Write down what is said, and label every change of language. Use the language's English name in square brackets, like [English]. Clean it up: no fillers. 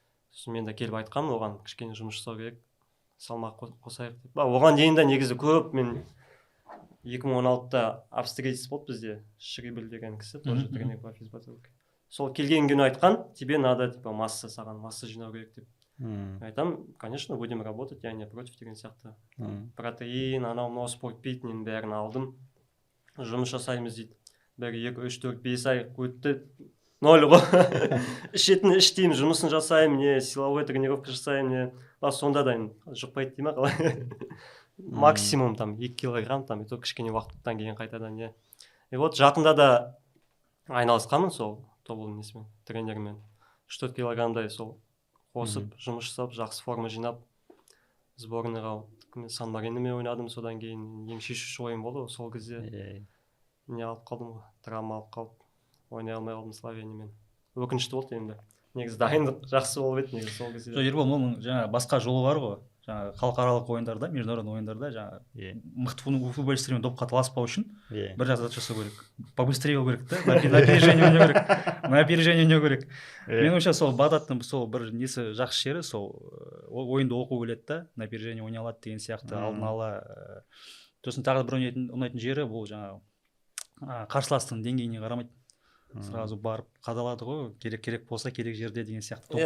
[Kazakh] Сосын мен де келіп айтқам, оған кішкене жұмыс жасау керек, салмақ қосайық деп. Оған дейін де негізі көп, мен 2016-да австриец болды бізде, Шрибель деген кісі, [Russian] тоже тренер по физподготовке. [Kazakh] Сол келген күні айтқан, [Russian] тебе надо масса, [Kazakh] саған масса жинау керек деп. Айтам, [Russian] конечно, будем работать, я не против [Kazakh] деген сияқты. Протеин, анау спортпейтінен бәрін алдым. Жұмыс жасаймыз дейді. 1, 2, 3, 4, 5 ай өтті. 0 ғой. Ішетін іштеймін, жұмысын жасаймын, силовой тренировка жасаймын. Сонда да жұқпайды дейма қалай. Максимум 2 килограмм, и то кішкене уақыттан кейін қайтадан. И вот жақында да айналысқанмын сол тобылдың несімен, тренермен. 4 килограммдай сол қосып, жұмыс жасап, жақсы форма жинап, сборныйға Сан-Мариномен ойнадым, содан кейін ең шешуші ойын болды, сол кезде не алып қалдым, травма алып қалып, ойнай алмай қалдым Словениямен. Өкінішті болды енді. Негізі дайындық жақсы болып еді негізі сол кезде. Ербол, мұның жаңа басқа жолы бар ғой. Жаңа халықаралық ойындарда, международный ойындарда жаңа мықты футболистермен допқа таласпау үшін бір зат жасау керек. Побыстрее болу керек та, [Russian] на опережение [Kazakh] ойнау керек. Мен ойымша сол Бағдаттың сол бір несі жақсы жері, сол ойынды оқу келеді да, [Russian] на опережение [Kazakh] ойнай алады деген сияқты алдын ала. Сосын тағы бір ұнайтын жері бұл жаңа қарсыластың деңгейіне қарамайды. Сразу барып қадалады ғой, керек болса керек жерде деген сияқты.